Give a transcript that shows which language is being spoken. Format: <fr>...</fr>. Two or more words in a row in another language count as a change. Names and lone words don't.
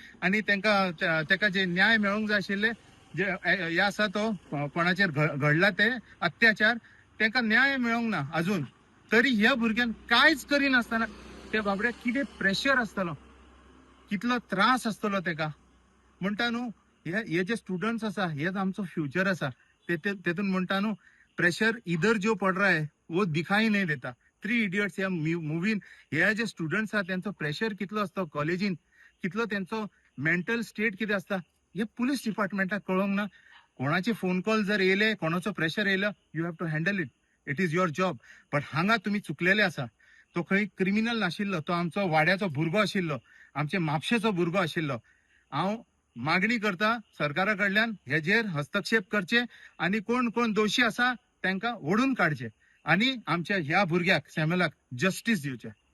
<kok>आणि तेका जे न्याय मेळोंक जाय आशिल्ले, जे हे आसा तो कोणाचेर घडला ते अत्याचार, तेका न्याय मेळोंक ना अजून. तरी ह्या भुरग्यान कांयच करिनासतना त्या बाबड्याक कितें प्रेशर आसतलो, कितलो त्रास आसतलो तेका. म्हणटा न्हू, हे जे स्टुडंट्स आसा हेच आमचो फ्युचर आसा. तेतून म्हणटा न्हू,</kok> <hi>प्रेशर इधर जो पड रहा है वो दिखाई नहीं देता.</hi> <kok>3 इडियट्स या मुवीन हे जे स्टुडंट्स आहा त्यांचो प्रेशर कितलो असतो कॉलेजीन, कितलो त्यांचो</kok> <en>mental state</en> <kok>कितें असता, हे</kok> <en>police departmentाक</en> <kok>कळोंक ना. कोणाचे फोन कॉल जर येयले, कोणाचो प्रेशर येयलो,</kok> <en>You have to handle it. It is your job.</en> <kok>बट हांगा तुम्ही चुकलेले आसा. तो खंय क्रिमिनल नाशिल्लो, तो आमचो वाड्याचो भुरगो आशिल्लो, आमचे म्हापशेचो भुरगो आशिल्लो. हांव मागणी करता सरकारा कडल्यान हेजेर हस्तक्षेप करचे आणि कोण कोण दोशी आसा त्यांना ओढून काढचे आणि आमच्या ह्या भुरग्याक सॅम्युलाक जस्टिस दिवचे.</kok>